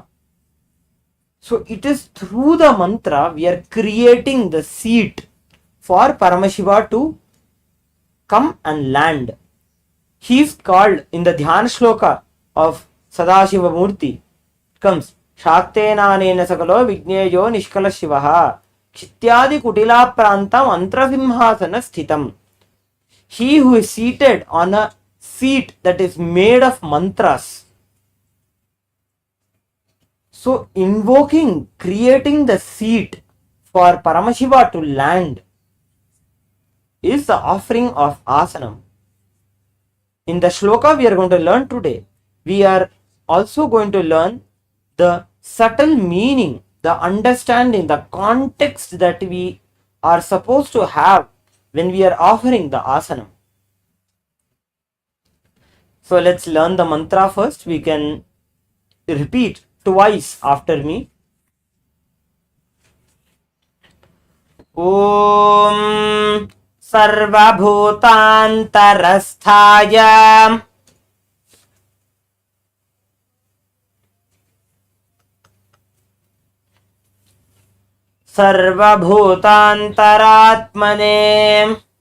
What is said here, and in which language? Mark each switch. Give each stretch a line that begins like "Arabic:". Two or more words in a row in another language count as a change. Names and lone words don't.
English: So it is through the mantra we are creating the seat for Paramashiva to come and land. He is called in the
Sanskrit: ध्यान श्लोक
English: of Sadashiva Murti. It comes
Sanskrit: शक्तेनानेन सकलो विज्ञेयो निष्कल शिवः चित्यादि कुटिल प्रान्तम् अन्त्रसिंहासन स्थितम्.
English: He who is seated on a seat that is made of mantras. So invoking, creating the seat for Paramashiva to land is the offering of asanam. In the shloka we are going to learn today, we are also going to learn the subtle meaning, the understanding, the context that we are supposed to have when we are offering the asanam. So let's learn the mantra first. We can repeat twice after me.
Sanskrit: ॐ सर्वभूतान्तरस्थाय सर्वभूतान्तरात्मने